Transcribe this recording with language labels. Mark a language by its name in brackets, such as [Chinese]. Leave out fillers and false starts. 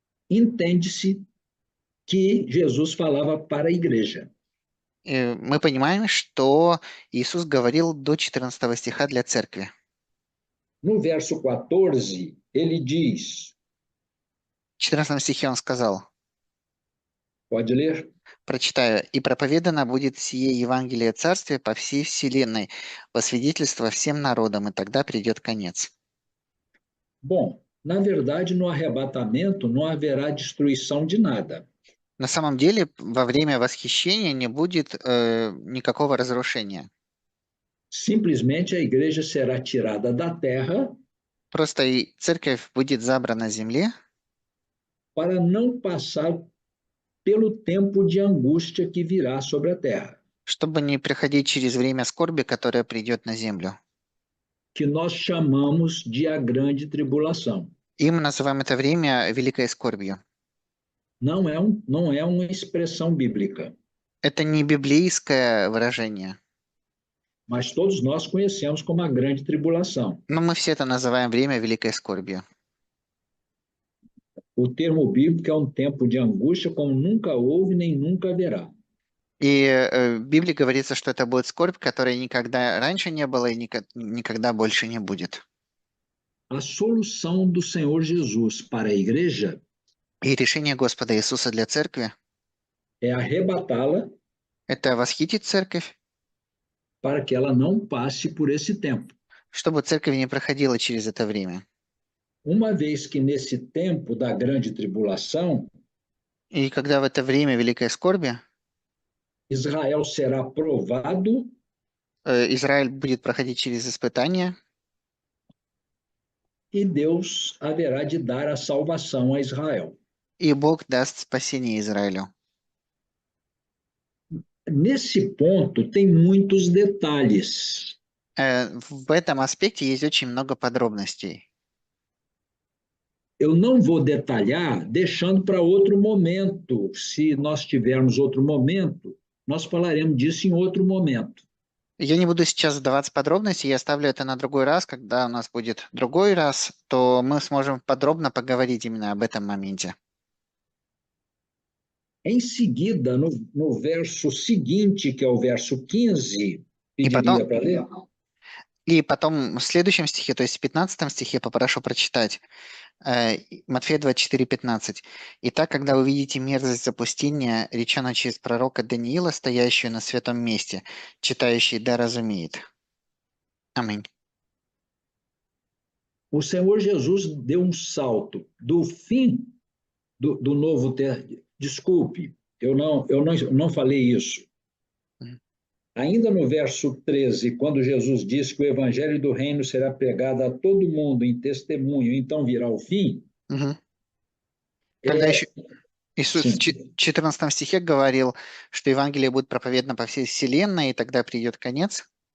[Portuguese] entende-se que Jesus falava para a igreja. [Russian] мы понимаем, что Иисус говорил до 14 стиха для церкви. [Portuguese] No verso 14, ele diz, [Russian] В 14 стихе он сказал, [Portuguese] pode ler? [Russian] прочитаю, «И проповедано будет сие Евангелие Царствия по всей вселенной, во свидетельство всем народам, и тогда придет конец». [Portuguese] Bom, na verdade, no arrebatamento não haverá destruição de nada. [Russian] На самом деле, во время восхищения не будет никакого разрушения. [Portuguese] Simplesmente a igreja será tirada da terra [Russian] Просто и церковь будет забрана с земли, [Portuguese] para não passar pelo tempo de angústia que virá sobre a terra, [Russian] чтобы не приходить через время скорби, которое придет на землю. [Portuguese] que nós chamamos de a grande tribulação. [Russian] И мы называем это время великой скорбью. [Portuguese] Não é uma expressão bíblica, [Russian] Это не библейское выражение, [Portuguese] mas todos nós conhecemos como a grande tribulação. [Russian] но мы все это называем время великой скорби. [Portuguese] O termo bíblico é um tempo de angústia como nunca houve nem nunca haverá. [Russian] И в Библии говорится, что это будет скорбь, которой никогда раньше не было и никогда больше не будет. [Portuguese] A solução do Senhor Jesus para a igreja [Russian] И решение Господа Иисуса для церкви– [Portuguese] é arrebatá-la [Russian] это восхитить церковь, [Portuguese] para que ela não passe por esse tempo. [Russian] чтобы церковь не проходила через это время. [Portuguese] Uma vez que nesse tempo da grande tribulação, [Russian] И когда в это время великой скорби [Portuguese] Israel será provado [Russian] Израиль будет проходить через испытания, [Portuguese] e Deus haverá de dar a salvação a Israel. [Russian] и Бог даст спасение Израилю. [Portuguese] Nesse ponto, tem muitos detalhes. [Russian] В этом aspecте есть очень много подробностей. [Portuguese] Eu não vou detalhar, deixando para outro momento. Se nós tivermos outro momento, nós falaremos disso em outro momento. [Russian] Я не буду сейчас сдаваться подробности, я оставлю это на другой раз. Когда у нас будет другой раз, то мы сможем подробно поговорить именно об этом моменте. [Portuguese] Em seguida, no verso seguinte, que é o verso 15, [Russian] И [Portuguese] pediria para ler? [Russian] потом в следующем стихе, то есть в 15 стихе, попрошу прочитать. Матфея 24:15. «Итак, когда увидите мерзость запустения, речено через пророка Даниила, стоящую на святом месте, читающий да разумеет». Аминь. [Portuguese] O Senhor Jesus deu um salto do fim do Novo Testamento. Desculpe, eu não falei isso. Ainda no verso 13, quando Jesus disse que o evangelho do reino será pregado a todo mundo em testemunho, então virá o fim. [Russian] Когда еще Иисус [Portuguese] Sim. [Russian] в 14 стихе говорил, что Евангелие будет проповедано по всей вселенной, и тогда придет конец.